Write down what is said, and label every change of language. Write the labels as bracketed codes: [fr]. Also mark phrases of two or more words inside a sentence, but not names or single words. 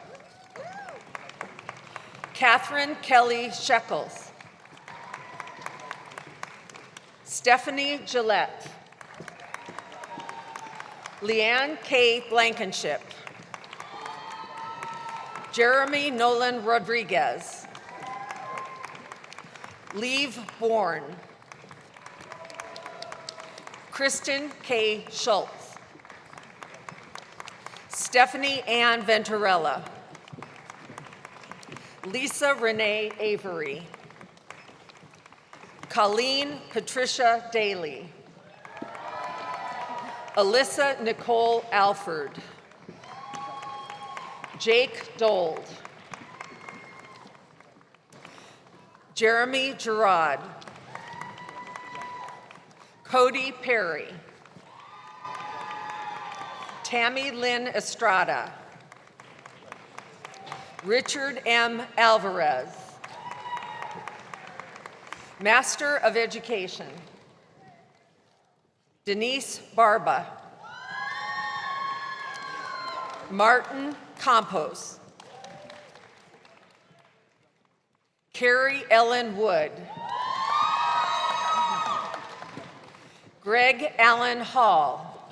[en] Catherine Kelly Shekels. Stephanie Gillette. Leanne K. Blankenship. Jeremy Nolan Rodriguez. Leave Bourne. Kristen K. Schultz. Stephanie Ann Venturella. Lisa Renee Avery. Colleen Patricia Daly. Alyssa Nicole Alford. Jake Dold. Jeremy Gerard. Cody Perry. Tammy Lynn Estrada. Richard M. Alvarez. Master of Education. Denise Barba. Martin Campos. Carrie Ellen Wood. Greg Allen Hall.